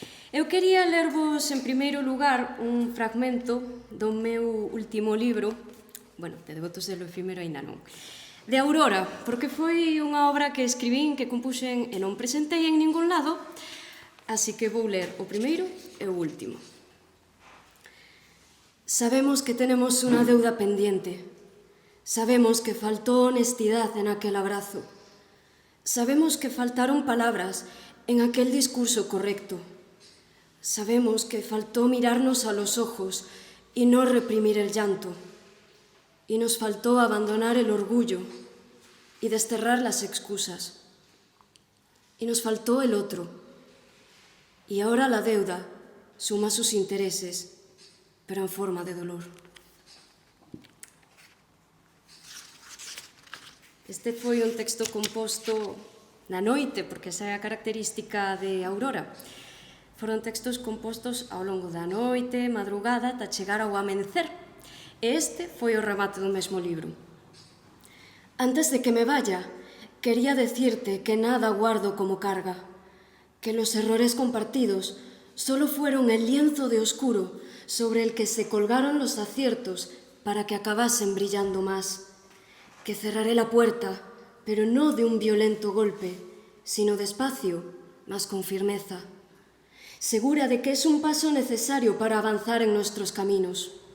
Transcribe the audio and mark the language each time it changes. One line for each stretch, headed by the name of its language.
Galician: Eu quería lervos, en primeiro lugar, un fragmento do meu último libro, bueno, de Devotos de lo efímero ainda non, de Aurora, porque foi unha obra que escribín, que compuxen e non presentei en ningún lado, así que vou ler o primeiro e o último.
Spanish: Sabemos que tenemos unha deuda pendiente. Sabemos que faltou honestidad en aquel abrazo. Sabemos que faltaron palabras en aquel discurso correcto. Sabemos que faltó mirarnos a los ojos y no reprimir el llanto. Y nos faltó abandonar el orgullo y desterrar las excusas. Y nos faltó el otro. Y ahora la deuda suma sus intereses, pero en forma de dolor.
Galician: Este foi un texto composto na noite, porque esa é a característica de Aurora. Foron textos compostos ao longo da noite, madrugada, ata chegar ao amencer. E este foi o remate do mesmo libro.
Spanish: Antes de que me vaya, quería decirte que nada guardo como carga, que los errores compartidos solo fueron el lienzo de oscuro sobre el que se colgaron los aciertos para que acabasen brillando más, que cerraré la puerta, pero no de un violento golpe, sino despacio, mas con firmeza, segura de que es un paso necesario para avanzar en nuestros caminos.